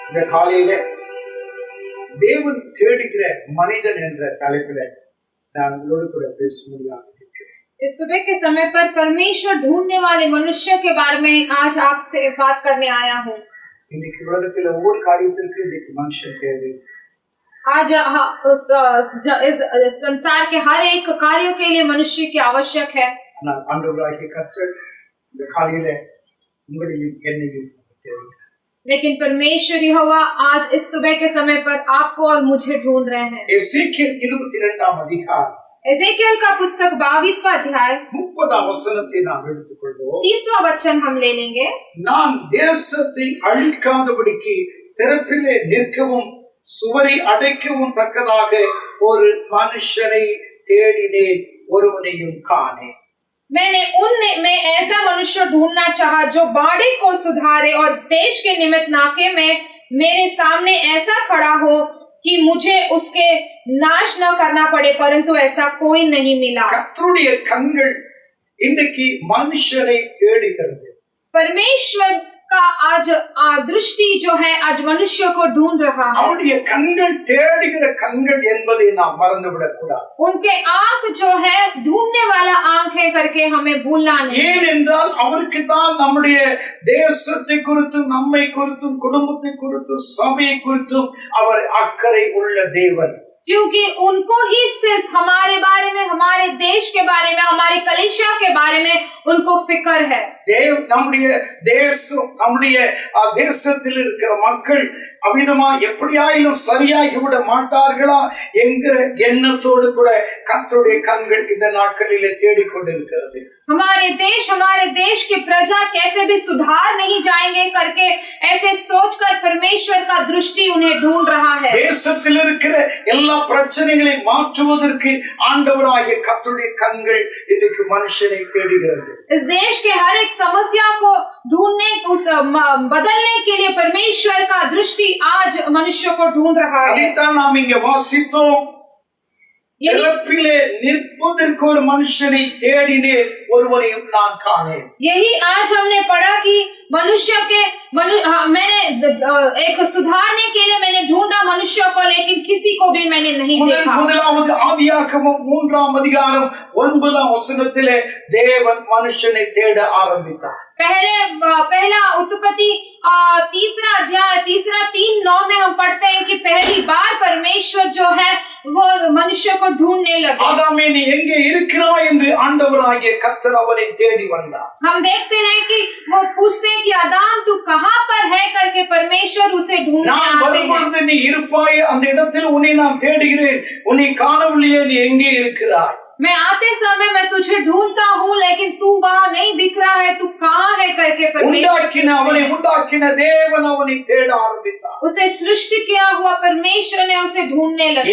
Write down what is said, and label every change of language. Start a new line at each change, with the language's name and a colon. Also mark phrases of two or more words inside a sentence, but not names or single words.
Tamil: காலையில தேவன் தேடுகிற மனிதன் என்ற தலைப்பில் நான் உங்களோடு கூட பேச முடியாது.
Hindi: इस सुबह के समय पर परमेश्वर ढूंढने वाले मनुष्य के बारे में आज आपसे बात करने आया हूँ।
Tamil: இன்னைக்கு உலகத்தில் ஒவ்வொரு காரியத்திற்கும் இன்னைக்கு மனுஷன் தேவை.
Hindi: आज इस संसार के हर एक कार्यों के लिए मनुष्य की आवश्यक है।
Tamil: ஆண்டவராகிய கர்த்தர் இந்த காலையில உங்களையும் என்னையும் தேடுகிறார்.
Hindi: लेकिन परमेश्वर यहोवा आज इस सुबह के समय पर आपको और मुझे ढूंढ रहे हैं।
Tamil: எசேக்கியேல் 22ஆம் அதிகாரம்
Hindi: एजेकियल का पुस्तक 22वां अध्याय
Tamil: 30ஆம் வசனத்தை நாம் எடுத்துக்கொள்வோம்.
Hindi: 30वां वचन हम ले लेंगे।
Tamil: நான் தேசத்தை அழிக்காதபடிக்கு திறப்பிலே நிற்கவும் சுவரை அடைக்கவும் தக்கதாக ஒரு மனுஷனை தேடினேன், ஒருவனையும் காணேன்.
Hindi: मैंने उनमें ऐसा मनुष्य ढूंढना चाहा जो बाड़े को सुधारे और देश के निमित्त नाके में मेरे सामने ऐसा खड़ा हो कि मुझे उसके नाश न करना पड़े, परंतु ऐसा कोई नहीं मिला।
Tamil: கர்த்தருடைய கண்கள் இன்னைக்கு மனுஷனை தேடுகிறது.
Hindi: परमेश्वर का आज दृष्टि जो है आज मनुष्य को ढूंढ रहा है।
Tamil: அவருடைய கண்கள் தேடுகிற கண்கள் என்பதை நாம் மறந்துவிடக் கூடாது.
Hindi: उनके आंख जो है ढूंढने वाला आंख है करके हमें भूलना नहीं।
Tamil: ஏனென்றால் அவருக்கு தான் நம்முடைய தேசத்தை குறித்தும் நம்மை குறித்தும் குடும்பத்தை குறித்தும் சபையை குறித்தும் அவர் அக்கறை உள்ள தேவன்.
Hindi: क्योंकि उनको ही सिर्फ हमारे बारे में, हमारे देश के बारे में, हमारे कलीसिया के बारे में उनको फिक्र है।
Tamil: நம்முடைய தேசம், நம்முடைய தேசத்தில் இருக்கிற மக்கள் அவ்விதமா எப்படியாயிலும் சரியாகி விட மாட்டார்களா என்கிற எண்ணத்தோடு கூட கர்த்தருடைய கண்கள் இந்த நாட்களிலே தேடிக்கொண்டிருக்கிறது.
Hindi: हमारे देश की प्रजा कैसे भी सुधार नहीं जाएंगे करके ऐसे सोचकर परमेश्वर का दृष्टि उन्हें ढूंढ रहा है।
Tamil: தேசத்தில் இருக்கிற எல்லா பிரச்சனைகளை மாற்றுவதற்கு ஆண்டவராகிய கர்த்தருடைய கண்கள் இன்னைக்கு மனுஷனை தேடுகிறது.
Hindi: इस देश के हर एक समस्या को ढूंढने, उस बदलने के लिए परमेश्वर का दृष्टि आज मनुष्य को ढूंढ रहा है।
Tamil: அதைத்தான் நாம் இங்கே வாசித்தோம். திறப்பிலே நிற்பதற்கு ஒரு மனுஷனை தேடினேன், ஒருவனையும் நான் காணேன்.
Hindi: यही आज हमने पढ़ा कि मैंने एक सुधारने के लिए मैंने ढूंढा मनुष्य को, लेकिन किसी को भी मैंने नहीं देखा।
Tamil: முதலாவது ஆதியாகமம் 3ஆம் அதிகாரம் 9ஆம் வசனத்திலே தேவன் மனுஷனை தேட ஆரம்பித்தார்.
Hindi: पहला उत्पत्ति 3 अध्याय 3:9 में हम पढ़ते हैं कि पहली बार परमेश्वर जो है वो मनुष्य को ढूंढने लगे।
Tamil: ஆதாமே நீ எங்கே இருக்கிறாய் என்று ஆண்டவராகிய கர்த்தர் அவனை தேடி வந்தார்.
Hindi: हम देखते हैं कि वो पूछते हैं कि आदम तू कहाँ पर है करके परमेश्वर उसे ढूंढने
Tamil: நான்
Hindi: आते
Tamil: வரும்பொழுது
Hindi: हैं।
Tamil: நீ இருப்பாய், அந்த இடத்தில் உன்னை நான் தேடுகிறேன், உன்னை காணவில்லையே, நீ எங்கே இருக்கிறாய்?
Hindi: मैं आते समय मैं तुझे ढूंढता हूँ, लेकिन तू वहाँ नहीं दिख रहा है, तू कहाँ है करके
Tamil: அவனை உண்டாக்கின தேவன் அவனை தேட ஆரம்பித்தார்.
Hindi: उसे सृष्टि किया हुआ परमेश्वर ने उसे ढूंढने लगे।